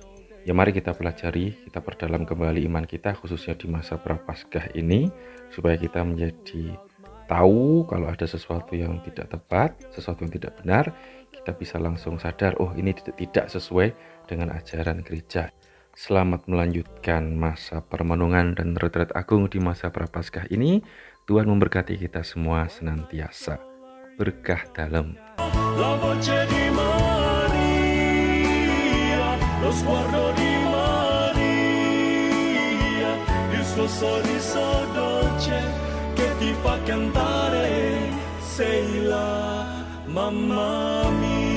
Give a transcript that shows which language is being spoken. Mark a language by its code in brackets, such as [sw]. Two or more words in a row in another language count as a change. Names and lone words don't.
[id] Ya mari kita pelajari, kita perdalam kembali iman kita khususnya di masa Prapaskah ini supaya kita menjadi tahu kalau ada sesuatu yang tidak tepat, sesuatu yang tidak benar, kita bisa langsung sadar, oh ini tidak sesuai dengan ajaran gereja. Selamat melanjutkan masa permenungan dan retret agung di masa Prapaskah ini. Tuhan memberkati kita semua senantiasa. Berkah dalam. [it] La voce di Maria, lo sguardo di Maria, il suo sorriso dolce che ti fa cantare, sei la mamma mia.